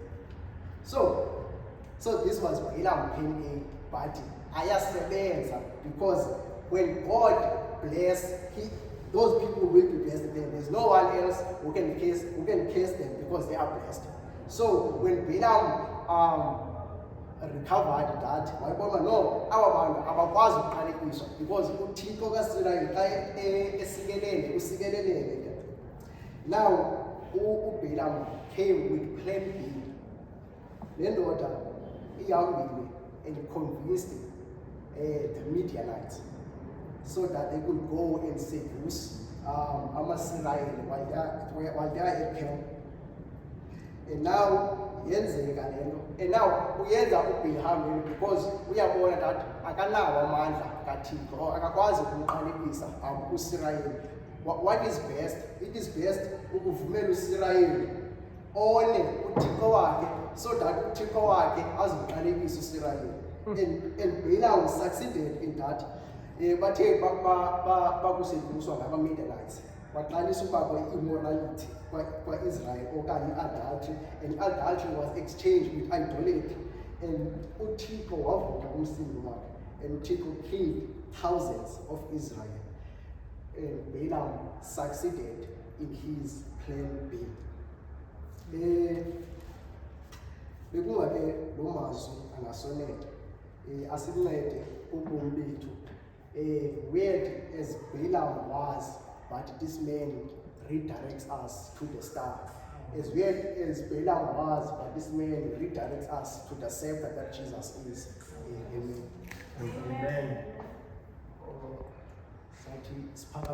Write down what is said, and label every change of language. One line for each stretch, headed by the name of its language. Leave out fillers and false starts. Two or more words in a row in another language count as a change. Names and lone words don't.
English: So this was Balaam paying a party. Ayasebenza, because when God bless, those people will be blessed. There's no one else who can curse them because they are blessed. So when Balaam recovered that,
Xhosa: wayibona no aba bantu abakwazi ukuqalekiswa because uThixo kaSirayeli xa esikelele usikelelele ke.
English: Now uBalaam came with plan B.
Xhosa: Le ndoda ihambile
English: and convinced the Midianites so that they could go and seduce amaSirayeli while they are at camp. And now
Xhosa: yenzeka lento,
English: and now
Xhosa: uyenza uBalaam because uyabona that akanawo amandla kaThixo akakwazi ukumqalekisa uSirayeli.
English: What is best? It is best
Xhosa: ukuvumela uSirayeli
English: one
Xhosa: uThixo wakhe
English: so that
Xhosa: uThixo wakhe azimqalekisa uSirayeli.
English: And Balaam succeeded in that.
Xhosa: Bathe bakuseduswa ngama-Midianites baqalisa ukwakho immorality kwa-Israel okanye i-adultery,
English: and adultery was exchanged with idolatry. And
Xhosa: uThixo wavuka umsindo wakhe,
English: and uThixo killed thousands of Israel. And Balaam succeeded in his plan B.
Xhosa: Bekungake lo mazwi angasonela asincede ubomi bethu.
English: Weird as Balaam was, but this man redirects us to the star. As weird as Balaam was, but this man redirects us to the scepter that Jesus is. Amen. Amen.